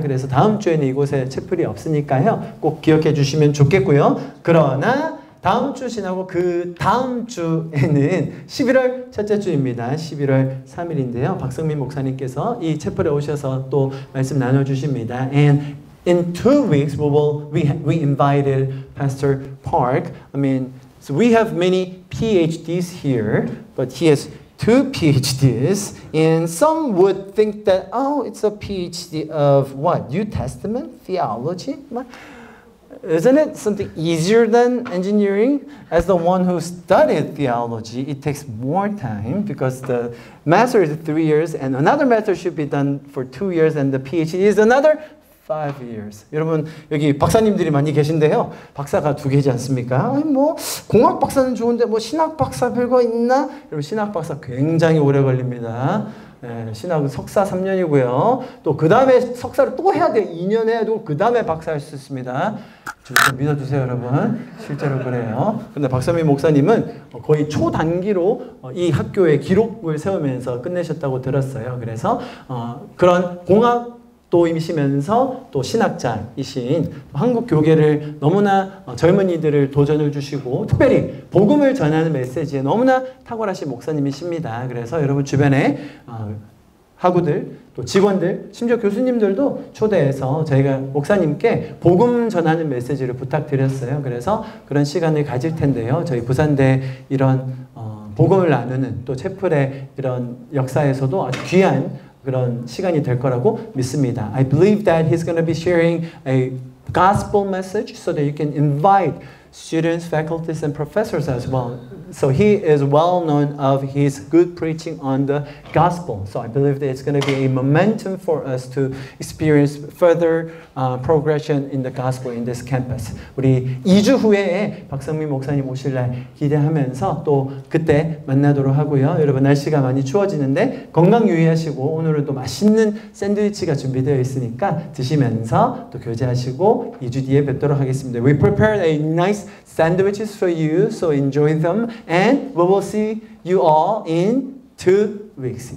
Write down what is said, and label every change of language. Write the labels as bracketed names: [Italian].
[Korean] 그래서 다음 주에는 이곳에 채플이 없으니까요. 꼭 기억해 주시면 좋겠고요. 그러나 다음 주 지나고 그 다음 주에는 11월 첫째 주입니다. 11월 3일인데요. 박성민 목사님께서 이 채플에 오셔서 또 말씀 나눠주십니다. [English] And in 2 weeks, we invited Pastor Park. I mean, so we have many PhDs here, but he has 2 PhDs, and some would think that, oh, it's a PhD of what? New Testament theology? Isn't it something easier than engineering? As the one who studied theology, it takes more time because the master is 3 years, and another master should be done for 2 years, and the PhD is another 5 years. [Korean] 여러분 여기 박사님들이 많이 계신데요. 박사가 2개지 않습니까? 아니, 뭐 공학 박사는 좋은데 뭐 신학 박사 별거 있나? 여러분 신학 박사 굉장히 오래 걸립니다. 네, 신학은 석사 3년이고요. 또 그 다음에 석사를 또 해야 돼요. 2년 해야 되고 그 다음에 박사 할 수 있습니다. 좀 믿어주세요, 여러분. 실제로 그래요. 근데 박선민 목사님은 거의 초단기로 이 학교의 기록을 세우면서 끝내셨다고 들었어요. 그래서 그런 공학 또 임시면서 또 신학자이신 한국 교계를 너무나 젊은이들을 도전을 주시고 특별히 복음을 전하는 메시지에 너무나 탁월하신 목사님이십니다. 그래서 여러분 주변에 학우들 또 직원들 심지어 교수님들도 초대해서 저희가 목사님께 복음 전하는 메시지를 부탁드렸어요. 그래서 그런 시간을 가질 텐데요. 저희 부산대 이런 복음을 나누는 또 채플의 이런 역사에서도 아주 귀한 그런 시간이 될 거라고 믿습니다. [English] I believe that he's going to be sharing a gospel message so that you can invite students, faculties, and professors as well. So he is well known of his good preaching on the gospel. So I believe that it's going to be a momentum for us to experience further progression in the gospel in this campus. [Korean] 우리 2주 후에 박성민 목사님 오실 날 기대하면서 또 그때 만나도록 하고요. 여러분 날씨가 많이 추워지는데 건강 유의하시고 오늘은 또 맛있는 샌드위치가 준비되어 있으니까 드시면서 또 교제하시고 2주 뒤에 뵙도록 하겠습니다. [English] We prepared a nice sandwiches for you, so enjoy them. And we will see you all in 2 weeks.